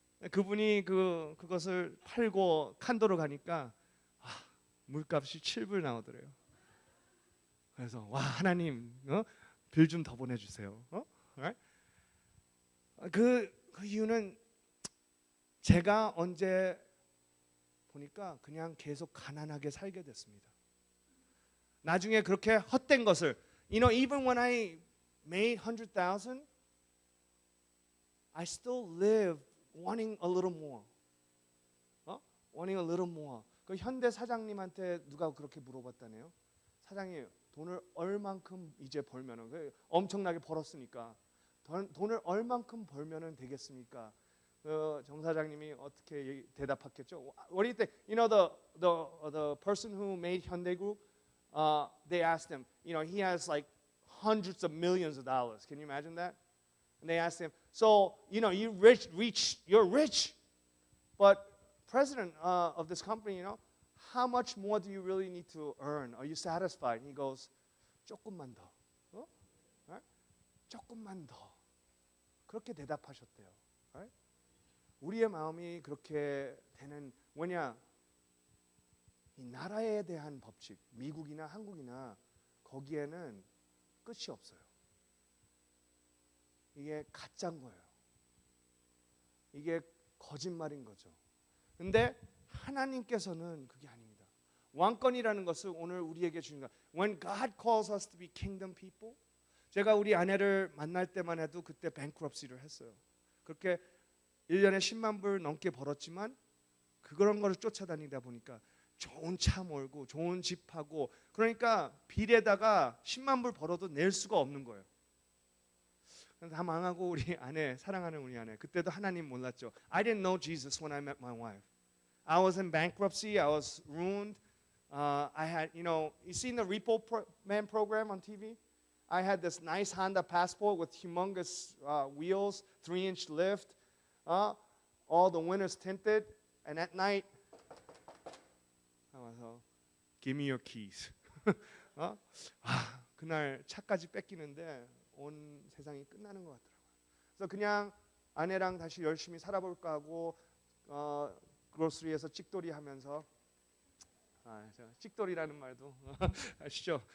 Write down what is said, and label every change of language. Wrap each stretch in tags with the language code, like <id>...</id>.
<ko>그분이 그것을 팔고 칸도로 가니까 물값이 7불 나오더래요. 그래서 와, 하나님 빌 좀 더 보내주세요.</ko> <en>Right?</en> <ko>그 이유는 제가 언제 보니까 그냥 계속 가난하게 살게 됐습니다. 나중에 그렇게 헛된 것을,</ko> <en>even when I made 100,000, I still live wanting a little more. wanting a little more.</en> <ko>그 현대 사장님한테 누가 그렇게 물어봤다네요. 사장님 돈을 얼만큼 이제 벌면은 엄청나게 벌었으니까 돈을 얼만큼 벌면은 되겠습니까? 정 사장님이 어떻게 대답했겠죠?</ko> <en>What do you think? You know the person who made Hyundai Group, they asked him. You know he has like hundreds of millions of dollars. Can you imagine that? And they asked him, so you know you're rich, but president of this company, you know, how much more do you really need to earn? Are you satisfied? And he goes,</en> <ko>조금만 더,</ko> <en>right?</en> <ko>조금만 더. 그렇게 대답하셨대요. Right? 우리의 마음이 그렇게 되는 뭐냐? 이 나라에 대한 법칙, 미국이나 한국이나 거기에는 끝이 없어요. 이게 가짜인 거예요. 이게 거짓말인 거죠. 근데 하나님께서는 그게 아닙니다. 왕권이라는 것을 오늘 우리에게 주신 것.</ko> <en>When God calls us to be kingdom people,</en> <ko>제가 우리 아내를 만날 때만 해도 그때 bankruptcy를 했어요. 그렇게 1년에 10만 불 넘게 벌었지만 그런 거를 쫓아다니다 보니까 좋은 차 몰고 좋은 집하고 그러니까 빌에다가 10만 불 벌어도 낼 수가 없는 거예요. 다 망하고 우리 아내, 사랑하는 우리 아내, 그때도 하나님 몰랐죠.</ko> <en>I didn't know Jesus when I met my wife. I was in bankruptcy. I was ruined. I had, you know, you seen the Repo Man program on TV? I had this nice Honda Passport with humongous wheels, 3-inch lift, all the windows tinted, and at night, give me your keys.</en> <ko>그날 차까지 뺏기는데 온 세상이 끝나는 것 같더라고요. 그래서 그냥 아내랑 다시 열심히 살아볼까 하고 그로스리에서 찍돌이 하면서 찍돌이라는 말도 아시죠?</ko>